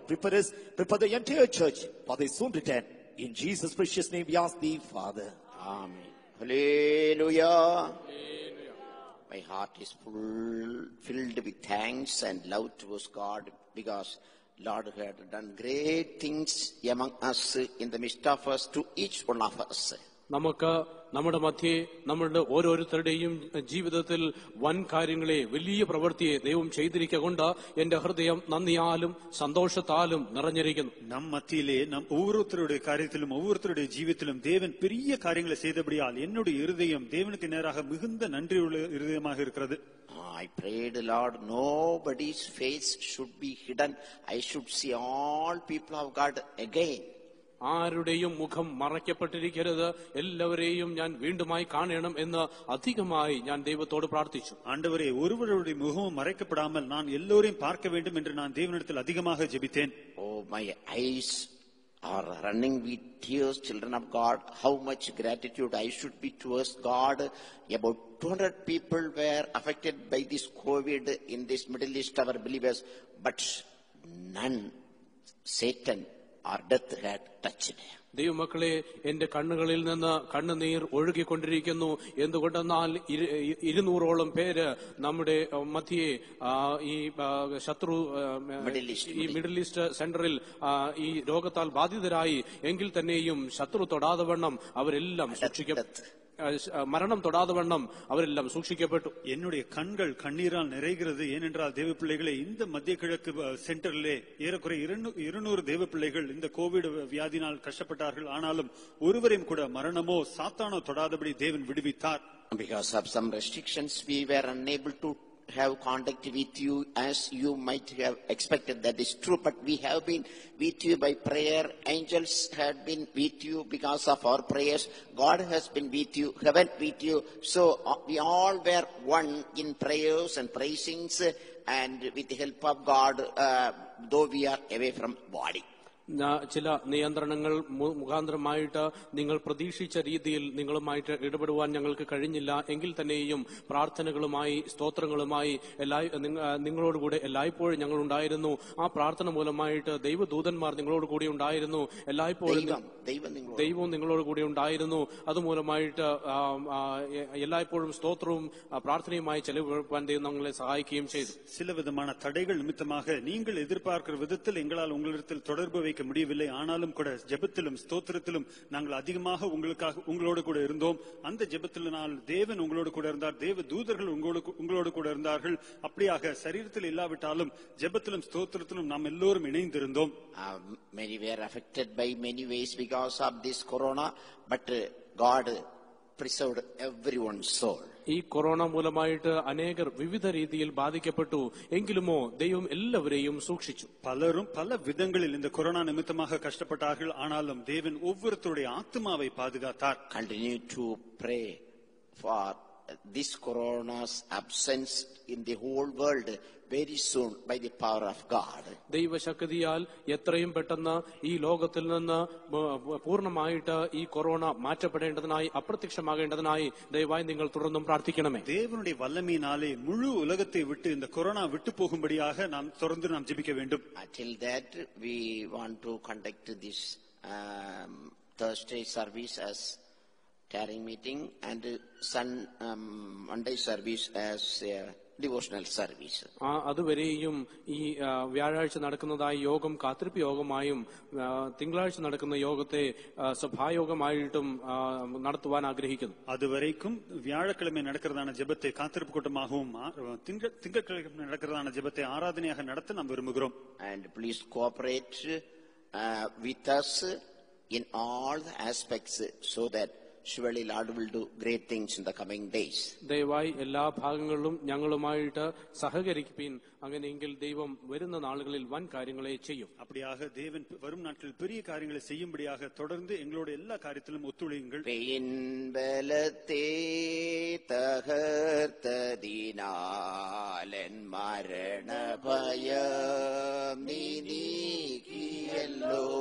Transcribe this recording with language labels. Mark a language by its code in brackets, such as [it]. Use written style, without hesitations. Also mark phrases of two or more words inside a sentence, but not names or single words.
[en] Prepare us, prepare the entire church for thy soon return. In Jesus' precious name we ask thee, Father. Amen. Hallelujah. My heart is filled with thanks and love towards God, because Lord had done great things among us, in the midst of us, to each one of us. [ml] നമുക്ക് നമ്മുടെ മധ്യേ നമ്മളുടെ ഓരോരുത്തരുടെയും ജീവിതത്തിൽ വൻ കാര്യങ്ങളെ, വലിയ പ്രവൃത്തിയെ ദൈവം ചെയ്തിരിക്കൊണ്ട് എന്റെ ഹൃദയം നന്ദിയാലും സന്തോഷത്താലും നിറഞ്ഞിരിക്കുന്നു. [ta] நம் மத்தியிலே நம் ஒவ்வொருத்தருடைய காரியத்திலும் ஒவ்வொருத்தருடைய ஜீவித்திலும் தேவன் பெரிய காரியங்களை செய்தபடியால் என்னுடைய இருதயம் தேவனுக்கு நேராக மிகுந்த நன்றியுள்ள இருதயமாக இருக்கிறது. [en] I prayed, Lord, nobody's face should be hidden. I should see all people of God again. [ml] ആരുടെയും മുഖം മറയ്ക്കപ്പെട്ടിരിക്കരുത്, എല്ലാവരെയും ഞാൻ വീണ്ടുമായി കാണണം എന്ന് അധികമായി ഞാൻ ദൈവത്തോട് പ്രാർത്ഥിച്ചു. [ta] ஆண்டவரே, ஒருவருடைய முகமும் மறைக்கப்படாமல் நான் எல்லோரையும் பார்க்க வேண்டும் என்று நான் தேவனிடத்தில் அதிகமாக ஜெபித்தேன். [en] Oh, my eyes are running with tears, children of God. How much gratitude I should be towards God. About 200 people were affected by this COVID in this Middle East, our believers, but none, Satan or death had touched. [ml] ദൈവമക്കളെ, എന്റെ കണ്ണുകളിൽ നിന്ന് കണ്ണുനീർ ഒഴുകിക്കൊണ്ടിരിക്കുന്നു. എന്തുകൊണ്ടെന്നാൽ 200ഓളം പേര് നമ്മുടെ മധ്യേ ഈ ശത്രു ഈ മിഡിൽ ഈസ്റ്റ് സെന്ററിൽ ഈ രോഗത്താൽ ബാധിതരായി. എങ്കിൽ തന്നെയും ശത്രു തൊടാതെ വണ്ണം അവരെല്ലാം മരണം തൊടാതെ വണ്ണം അവരെല്ലാം സൂക്ഷിക്കപ്പെട്ടു. [ta] என்னுடைய கண்கள் கண்ணீரால் நிறைகிறது. ஏனென்றால் தேவ பிள்ளைகளை, இந்த மத்திய கிழக்கு சென்டரிலே ஏறக்குறைய 200 தேவ பிள்ளைகள் இந்த கோவிட் வியாதினால் கஷ்டப்பட்டார்கள். ஆனாலும் ஒருவரையும் கூட மரணமோ சாத்தானோ தொடாதபடி தேவன் விடுவித்தார். [en] Because of some restrictions, we were unable to have contact with you as you might have expected. That is true, but we have been with you by prayer. Angels had been with you because of our prayers. God has been with you, heaven with you. So we all were one in prayers and praisings, and with the help of God, though we are away from body. [ml] ചില നിയന്ത്രണങ്ങൾ മുഖാന്തരമായിട്ട് നിങ്ങൾ പ്രതീക്ഷിച്ച രീതിയിൽ നിങ്ങളുമായിട്ട് ഇടപെടുവാൻ ഞങ്ങൾക്ക് കഴിഞ്ഞില്ല. എങ്കിൽ തന്നെയും പ്രാർത്ഥനകളുമായി, സ്തോത്രങ്ങളുമായി നിങ്ങളോടുകൂടെ എല്ലായ്പ്പോഴും ഞങ്ങൾ ഉണ്ടായിരുന്നു. ആ പ്രാർത്ഥന മൂലമായിട്ട് ദൈവദൂതന്മാർ നിങ്ങളോട് കൂടി ഉണ്ടായിരുന്നു. എല്ലായ്പ്പോഴും ദൈവവും നിങ്ങളോട് കൂടി ഉണ്ടായിരുന്നു. അതുമൂലമായിട്ട് എല്ലായ്പ്പോഴും സ്തോത്രവും പ്രാർത്ഥനയുമായി ചെലവഴിക്കാൻ ദൈവം ഞങ്ങളെ സഹായിക്കുകയും ചെയ്തു. [ta] சில விதமான தடைகள் நிமித்தமாக நீங்கள் எதிர்பார்க்கிற விதத்தில் எங்களால் உங்களிடத்தில் தொடர்பு வைக்க முடியவில்லை. ஆனாலும் கூட ஜெபத்திலும் ஸ்தோத்திரத்திலும் நாங்கள் அதிகமாக உங்களோடு கூட இருந்தோம். அந்த ஜெபத்தினால் தேவன் உங்களோடு கூட இருந்தார். தேவ தூதர்கள் உங்களோடு கூட இருந்தார்கள். அப்படியாக சரீரத்தில் இல்லாவிட்டாலும் ஜெபத்திலும் ஸ்தோத்திரத்திலும் நாம் எல்லோரும் இணைந்திருந்தோம். [en] Many were affected by many ways because of this corona, but God preserved everyone's soul. [ml] ഈ കൊറോണ മൂലമായിട്ട് അനേകർ വിവിധ രീതിയിൽ ബാധിക്കപ്പെട്ടു. എങ്കിലുമോ ദൈവം എല്ലാവരെയും സൂക്ഷിച്ചു. പലരും പല വിധങ്ങളിൽ [ta] இந்த கொரோனா நிமித்தமாக கஷ்டப்பட்டார்கள். ஆனாலும் தேவன் ஒவ்வொருத்தருடைய ஆத்மாவை பாதுகாத்தார். [en] Continue to pray for this corona's absence in the whole world very soon by the power of God. [ml] ദൈവശക്തിയാൽ എത്രയും പെട്ടെന്ന് ഈ ലോകത്തിൽ നിന്ന് പൂർണ്ണമായിട്ട് ഈ കൊറോണ മാറ്റപ്പെടേണ്ടതിനായി, അപ്രത്യക്ഷമാകേണ്ടതിനായി ദയവായി നിങ്ങൾ തുടർന്നും പ്രാർത്ഥിക്കണമേ. [ta] தேவனுடைய வல்லமையினாலே முழு உலகத்தை விட்டு இந்த கொரோனா விட்டு போகும்படியாக நாம் தொடர்ந்து நாம் ஜெபிக்க வேண்டும். [en] Until that, we want to conduct this Thursday service as carrying meeting and Monday service as devotional service. [ml] അതുവരെയും ഈ വ്യാഴാഴ്ച നടക്കുന്നതായ യോഗം കാത്തിരിപ്പ് യോഗമായും തിങ്കളാഴ്ച നടക്കുന്ന യോഗത്തെ സഭായോഗമായിട്ടും നടത്തുവാൻ ആഗ്രഹിക്കുന്നു. അതുവരേക്കും വ്യാഴക്കിഴமை [ta] நடக்கிறதான ஜெபத்தை காத்திருப்பு கூட்டமாகவும் திங்கட்கிழமை நடக்கிறதான ஜெபத்தை ஆராதனையாக நடத்த நாம் விரும்புகிறோம். [en] And please cooperate with us in all the aspects so that surely Lord will do great things in the coming days. [ml] ദയവായി എല്ലാ ഭാഗങ്ങളിലും ഞങ്ങളുമായിട്ട് സഹകരിപ്പിൻ. അങ്ങനെയെങ്കിൽ ദൈവം വരുന്ന നാളുകളിൽ വൻ കാര്യങ്ങളെ ചെയ്യും. [ta] அப்படியாக தேவன் வரும் நாட்களில் பெரிய காரியங்களை செய்யும்படியாக தொடர்ந்து எங்களோட எல்லா காரியத்திலும் ஒத்துழையுங்கள். பெயின்பலத்தே தகர்த்ததினாலன் மரண பயம் நீக்கியல்லோ.